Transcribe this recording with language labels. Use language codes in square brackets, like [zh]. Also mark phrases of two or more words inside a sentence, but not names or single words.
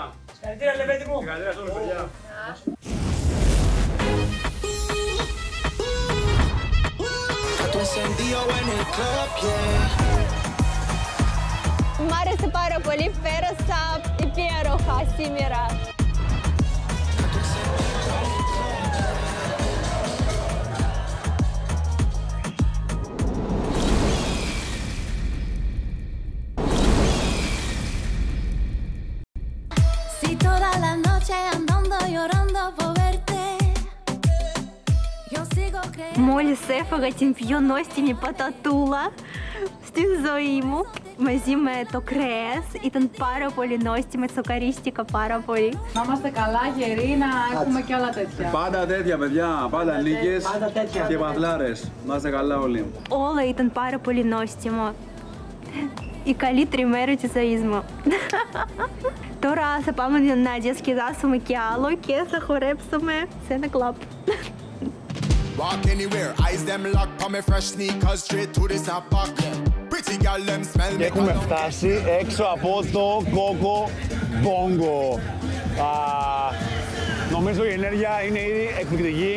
[el] Συγχαρητήρια, Λεβέντη μου. Συγχαρητήρια σε όλους, παιδιά. Μ' άρεσε πάρα πολύ, πέρασα υπέροχα σήμερα. [es] Si toda la noche andando llorando por verte. [el] Μόλις έφαγα την πιο νόστιμη πατατούλα στη ζωή μου μαζί με το κρέας. Ήταν πάρα πολύ νόστιμη, τσοκαρίστηκα πάρα πολύ. Να είμαστε καλά, γεροί, να έχουμε και άλλα τέτοια. Πάντα τέτοια, παιδιά. Πάντα νίκες και παθλάρες. Να είστε καλά όλοι. Όλα ήταν πάρα πολύ νόστιμο. Η καλύτερη μέρα της ζωής μου. Τώρα θα πάμε να διασκεδάσουμε κι άλλο και θα χορέψουμε σε ένα κλαμπ. [en] Walk anywhere, eyes them locked, put me fresh sneakers straight to the snapback. Pretty girl them smell me. [el] Έχουμε φτάσει έξω από το Κόκο Μπόγκο. Νομίζω η ενέργεια είναι ήδη εκπληκτική.